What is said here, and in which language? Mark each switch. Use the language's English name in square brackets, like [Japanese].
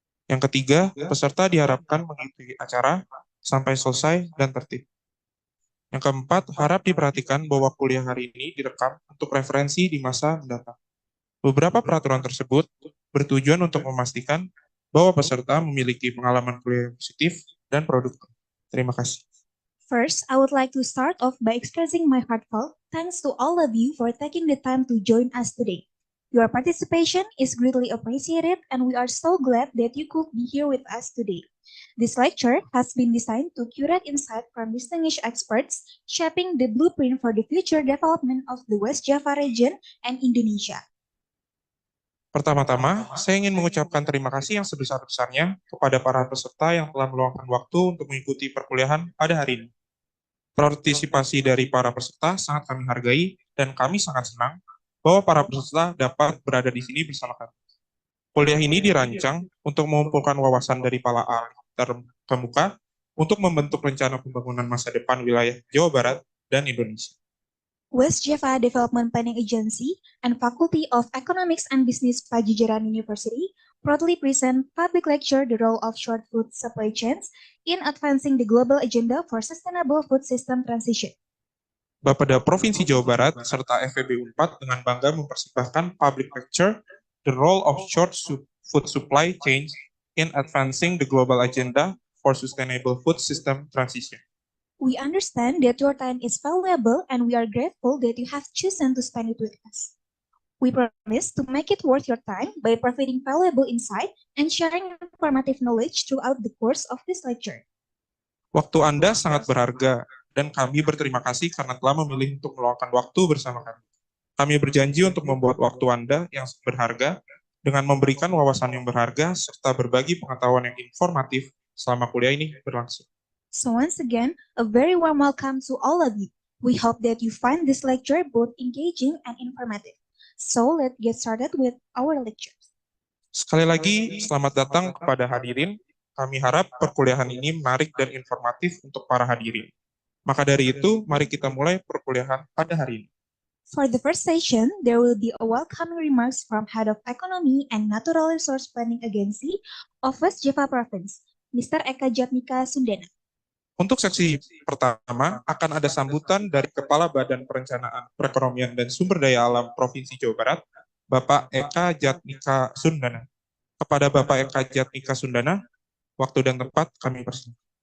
[Indonesian] Yang ketiga, peserta diharapkan mengikuti acara sampai selesai dan tertib. Yang keempat, harap diperhatikan bahwa kuliah hari ini direkam untuk referensi di masa mendatang. Beberapa peraturan tersebut bertujuan untuk memastikan bahwa peserta memiliki pengalaman kuliah yang positif dan produktif. Terima kasih. [English] First, I would like to start off by expressing my heartfelt thanks to all of you for taking the time to join us today. Your participation is greatly appreciated, and we are so glad that you could be here with us today. This lecture has been designed to curate insight from distinguished experts, shaping the blueprint for the future development of the West Java region and Indonesia. [Indonesian] Pertama-tama, saya ingin mengucapkan terima kasih yang sebesar-besarnya kepada para peserta yang telah meluangkan waktu untuk mengikuti perkuliahan pada hari ini. Partisipasi dari para peserta sangat kami hargai, dan kami sangat senang bahwa para peserta dapat berada di sini bersama kami. Kuliah ini dirancang untuk mengumpulkan wawasan dari para ahli terkemuka untuk membentuk rencana pembangunan masa depan wilayah Jawa Barat dan Indonesia. [English] West Java Development Planning Agency and Faculty of Economics and Business Pajajaran University proudly present public lecture The Role of Short Food Supply Chains in Advancing the Global Agenda for Sustainable Food System Transition. [Indonesian] Bapeda Provinsi Jawa Barat serta FEB Unpad dengan bangga mempersembahkan public lecture The Role of Short Food Supply Chains in Advancing the Global Agenda for Sustainable Food System Transition. [English] We understand that your time is valuable, and we are grateful that you have chosen to spend it with us. We promise to make it worth your time by providing valuable insight and sharing informative knowledge throughout the course of this lecture. [Indonesian] Waktu Anda sangat berharga, dan kami berterima kasih karena telah memilih untuk meluangkan waktu bersama kami. Kami berjanji untuk membuat waktu Anda yang berharga dengan memberikan wawasan yang berharga serta berbagi pengetahuan yang informatif selama kuliah ini berlangsung. [English] So once again, a very warm welcome to all of you. We hope that you find this lecture both engaging and informative. So let's get started with our lecture. [Indonesian] Sekali lagi, selamat datang kepada hadirin. Kami harap perkuliahan ini menarik dan informatif untuk para hadirin. Maka dari itu, mari kita mulai perkuliahan pada hari ini. [English] For the first session, there will be a welcoming remarks from Head of Economy and Natural Resource Planning Agency of West Java Province, Mr. Eka Jatmika Sundana. [Indonesian] Untuk seksi pertama, akan ada sambutan dari Kepala Badan Perencanaan Perekonomian dan Sumber Daya Alam Provinsi Jawa Barat, Bapak Eka Jatmika Sundana. Kepada Bapak Eka Jatmika Sundana, waktu dan tempat kami persilakan.